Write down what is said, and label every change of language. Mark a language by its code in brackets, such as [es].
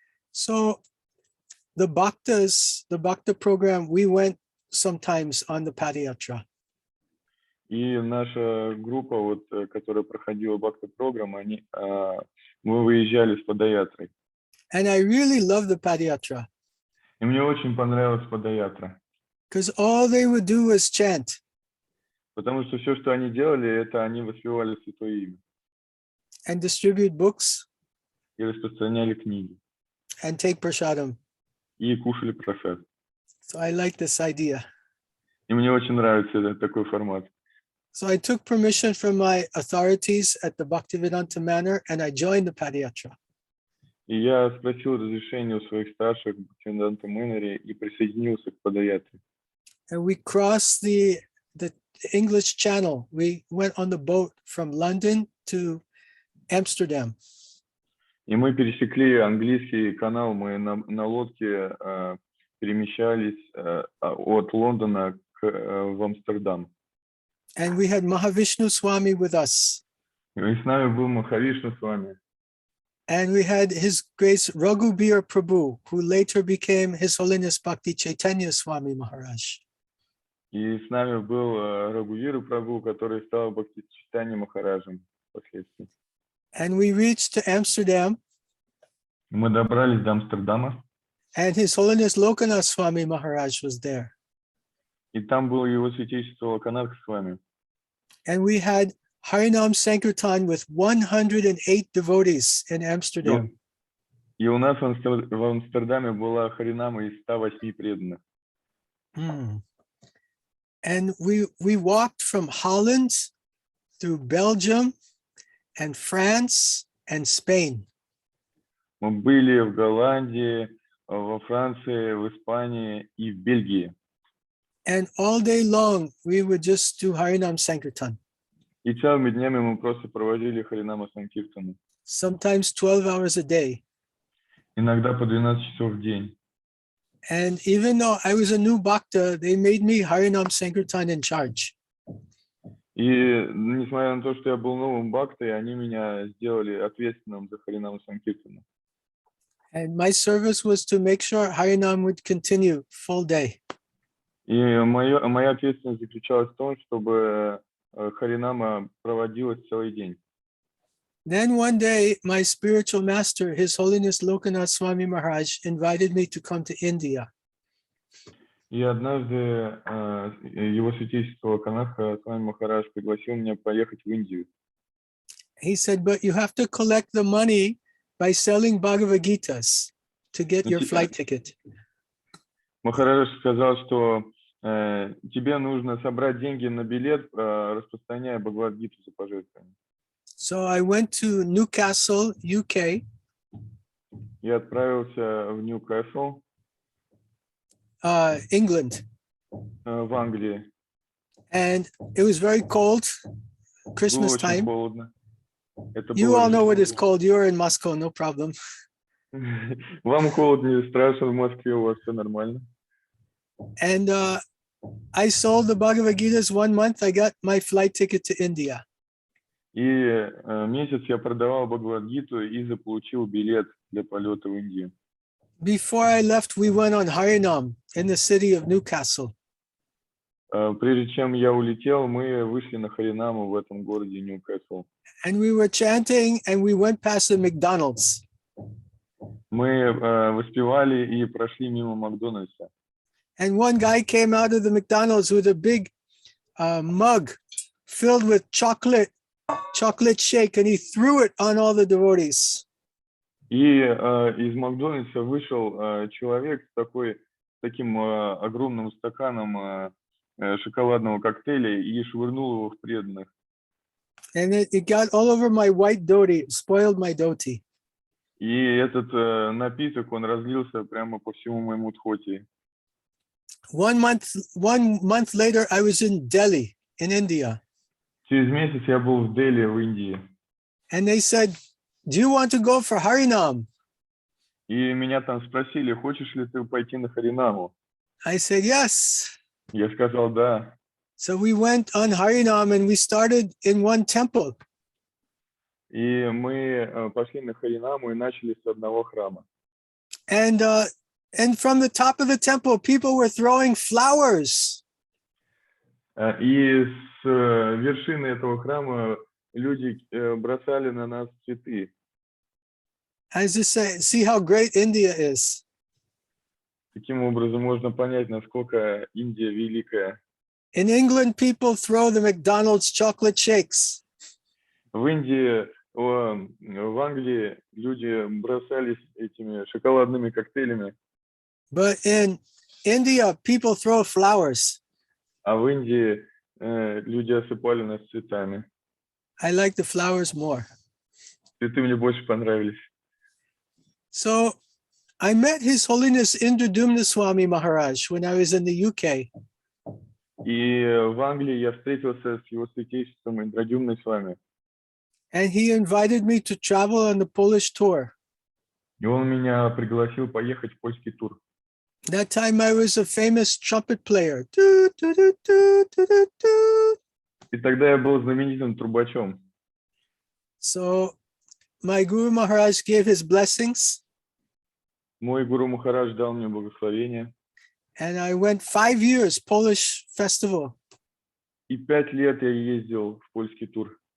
[en] So the Bhaktas, the Bhakta program, we went sometimes on the Padayatra. [ru] И наша группа, вот, которая проходила бхакти-программу, мы выезжали с падаятрой. [en] And I really love the Padayatra [ru] И мне очень понравилась падаятра. [en] because all they would do was chant. [ru] Потому что все, что они делали, это они воспевали Святое Имя. [en] And distribute books [ru] И распространяли книги. [en] and take prasadam. [ru] И кушали просад. [en] So I like this idea. [ru] И мне очень нравится этот такой формат. [en] So I took permission from my authorities at the Bhaktivinoda Manor and I joined the Padayatra. [ru] И я спросил разрешения у своих старших Бхактиведанта Мэноре и присоединился к падаятре. [en] And we crossed the English Channel. We went on the boat from London to Amsterdam. [ru] И мы пересекли английский канал, мы на лодке перемещались от Лондона в Амстердам. [en] And we had Mahavishnu Swami with us. [ru] И с нами был Махавишну Свами. [en] And we had His Grace Raghubir Prabhu, who later became His Holiness Bhakti Chайтанья Свами Махарадж. [ru] И с нами был Рагувир Прабhu, который стал Бхакти Чайтанья Махараджем впоследствии. [en] And we reached to Amsterdam, [ru] Мы добрались до Амстердама, [en] and His Holiness Lokanath Swami Maharaj was there. [ru] и там было его святейшество Локанатху Свами. [en] And we had Harinam Sankirtan with 108 devotees in Amsterdam. [ru] И у нас в Амстердаме была харинама из 108 преданных. [en] And we walked from Holland through Belgium and France and Spain. [ru] Мы были в Голландии, во Франции, в Испании и в Бельгии. [en] And all day long, we would just do Harinam Sankirtan. [ru] И целыми днями мы просто проводили Харинама Санкиртану. [en] Sometimes 12 hours a day. [ru] Иногда по 12 часов в день. [en] And even though I was a new bhakta, they made me Harinam Sankirtan in charge. [ru] И несмотря на то, что я был новым бхактой, они меня сделали ответственным за Харинаму Санкиртану. [en] And my service was to make sure Harinam would continue full day. [ru] И моя ответственность заключалась в том, чтобы Харинама проводилась целый день. [en] Then one day, my spiritual master, His Holiness Lokanath Swami Maharaj, invited me to come to India. [ru] И однажды его святейшество Локанатху Свами Махарадж пригласил меня поехать в Индию. [en] He said, but you have to collect the money by selling Bhagavad Gitas to get your flight ticket. [ru] Махарадж сказал, что тебе нужно собрать деньги на билет, распространяя Бхагавад-гиту за пожертвование. [en] So I went to Newcastle, UK. [ru] Я отправился в Ньюкасл, [en] England. [ru] В Англии. [en] And it was very cold, Christmas [ru] Было очень [en] time. [ru] холодно. [en] You all know what it's called. You're in Moscow, no problem. [ru] Вам холодно, не страшно, в Москве у вас все нормально. [en] And I sold the Bhagavad Gitas 1 month. I got my flight ticket to India. [ru] И месяц я продавал Бхагавад-гиту и заполучил билет для полета в Индию. [en] Before I left, we went on Harinam in the city of Newcastle. [ru] Прежде чем я улетел, мы вышли на Харинаму в этом городе Ньюкасл. [en] And we were chanting and we went past the McDonald's. [ru] Мы воспевали и прошли мимо Макдональдса. [en] And one guy came out of the McDonald's with a big mug filled with chocolate shake, and he threw it on all the devotees. [ru] И из Макдональдса вышел человек с таким огромным стаканом шоколадного коктейля и швырнул его в преданных. [en] And it got all over my white dhoti, spoiled my dhoti. [ru] И этот напиток, он разлился прямо по всему моему дхоти. [en] 1 month later, I was in Delhi, in India. [ru] Через месяц я был в Дели, в Индии. [en] And they said, do you want to go for Harinam? [ru] И меня там спросили, хочешь ли ты пойти на Харинаму? [en] I said, yes. [ru] Я сказал, да. [en] So we went on Harinam and we started in one temple. [ru] И мы пошли на Харинаму и начали с одного храма. [en] And from the top of the temple, people were throwing flowers. [ru] И с вершины этого храма люди бросали на нас цветы. [en] As you say, see how great India is. [ru] Таким образом можно понять, насколько Индия великая. [en] In England, people throw the McDonald's chocolate shakes. [ru] В Индии, в Англии люди бросались этими шоколадными коктейлями, [en] But in India, people throw flowers. [ru] а в Индии люди осыпали нас цветами. [en] I like the flowers more. [ru] Цветы мне больше понравились. [en] So I met His Holiness Iндрадьюмну Свами Maharaj when I was in the UK. [ru] И в Англии я встретился с его святейшеством Индрадьюмной Свами. [en] And he invited me to travel on the Polish tour. [ru] И он меня пригласил поехать в польский тур. [en] That time I was a famous trumpet player. Do, do, do, do, do, do, do. [ru] И тогда я был знаменитым трубачом. [en] So my Guru Maharaj gave his blessings, [ru] Мой гуру Махарадж дал мне благословение. [en] and I went 5 years Polish festival. [ru] И 5 лет я ездил в польский тур.